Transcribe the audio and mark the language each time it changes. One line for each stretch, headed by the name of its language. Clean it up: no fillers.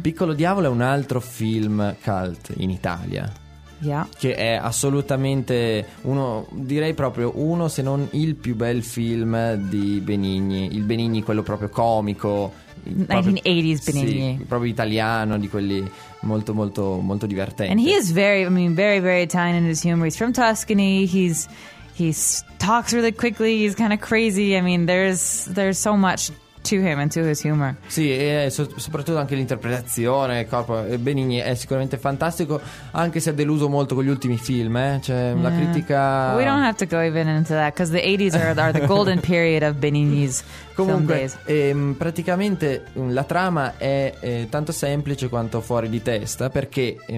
Italian: Piccolo Diavolo è un altro film cult in Italia.
English: Yeah.
Italian: Che è assolutamente uno, direi proprio uno se non il più bel film di Benigni. Il Benigni quello proprio comico.
English: 1980s Benigni.
Italian: Sì, proprio italiano, di quelli molto molto molto divertenti.
English: And he is very, I mean, very very Italian in his humor. He's from Tuscany, he talks really quickly, he's kind of crazy. I mean, there's so much to him and to his humor.
Italian: Sì, e soprattutto anche l'interpretazione, il corpo, Benigni è sicuramente fantastico, anche se ha deluso molto con gli ultimi film, cioè la critica.
English: We don't have to go even into that because the 80s are the golden period of Benigni's
Italian: comunque,
English: film days.
Italian: Praticamente la trama è tanto semplice quanto fuori di testa, perché